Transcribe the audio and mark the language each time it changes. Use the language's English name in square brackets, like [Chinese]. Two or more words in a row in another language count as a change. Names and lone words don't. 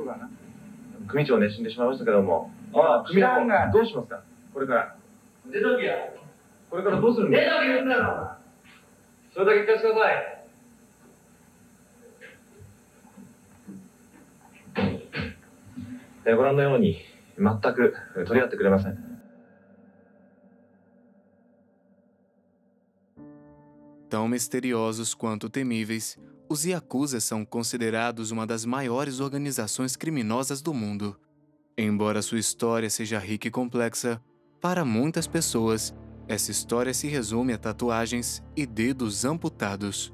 [Japanese] 組長ね、死んでしまいましたけども。組長、どうしますかこれから。出とけや。これからどうするんですか。出とけ言うんだろ。それだけ聞かせてください。ご覧のように全く取り合ってくれません。 [Portuguese] Tão misteriosos quanto temíveis, os Yakuza são considerados uma das maiores organizações criminosas do mundo. Embora sua história seja rica e complexa, para muitas pessoas, essa história se resume a tatuagens e dedos amputados.